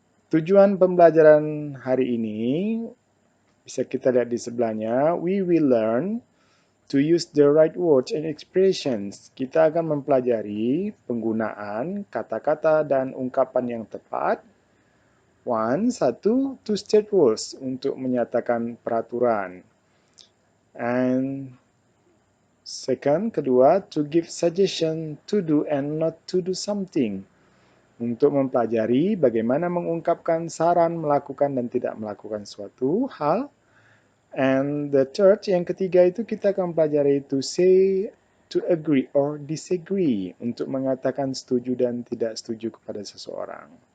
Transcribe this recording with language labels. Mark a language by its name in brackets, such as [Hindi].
[Indonesian] Tujuan pembelajaran hari ini bisa kita lihat di sebelahnya. [English] We will learn to use the right words and expressions. [Indonesian] Kita akan mempelajari penggunaan kata-kata dan ungkapan yang tepat. Satu, [English] to state rules, [Indonesian] untuk menyatakan peraturan. [English] And kedua, to give suggestion to do and not to do something. [Indonesian] Untuk mempelajari bagaimana mengungkapkan saran melakukan dan tidak melakukan suatu hal. [English] And the third, [Indonesian] yang ketiga itu kita akan pelajari [English] to say, to agree or disagree, [Indonesian] untuk mengatakan setuju dan tidak setuju kepada seseorang.